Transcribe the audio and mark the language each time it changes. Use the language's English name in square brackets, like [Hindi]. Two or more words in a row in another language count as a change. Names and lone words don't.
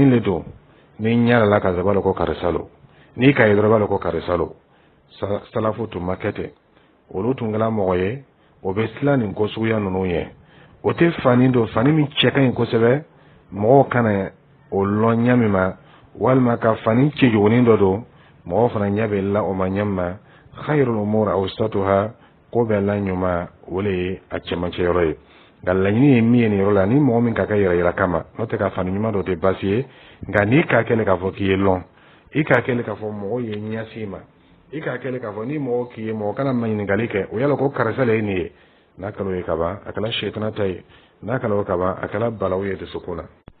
[Bambara] le don ni ɲa la ka zaba ko karisalo n'i ka ye dɔrɔn b'a ko karisalo salafu tun ma kɛ ten olu tun kɛra mɔgɔ ye o bɛ sila nin ko suguya ninnu ye o tɛ fani don fani min cɛ ka ɲi kosɛbɛ mɔgɔw kana o lɔn ɲa min ma walima ka fani cɛjugunin dɔ don mɔgɔw fana ɲɛ bɛ la o ma ɲɛ ma [Arabic] khairul umur awsatuha [Bambara] ko bɛɛ la ɲuman o le ye a cɛmancɛ yɔrɔ ye nka laɲini ye min ye nin yɔrɔ la ni mɔgɔ min ka kɛ yɛrɛ yira kama n'o tɛ ka fani ɲuman dɔ tɛ baasi ye nka n'i k'a kɛlen k'a fɔ k'i ye lɔn i k'a kɛlen k'a fɔ mɔgɔw ye ɲɛsin ma i k'a kɛlen k'a fɔ ni mɔgɔ k'i ye mɔgɔ kana ɲininkali kɛ o yala ko karisa le ye nin ye n'a kɛra o ye kaban a kɛra sɛtana ta ye n'a kɛra o kaban a kɛra balawu ye dusukun na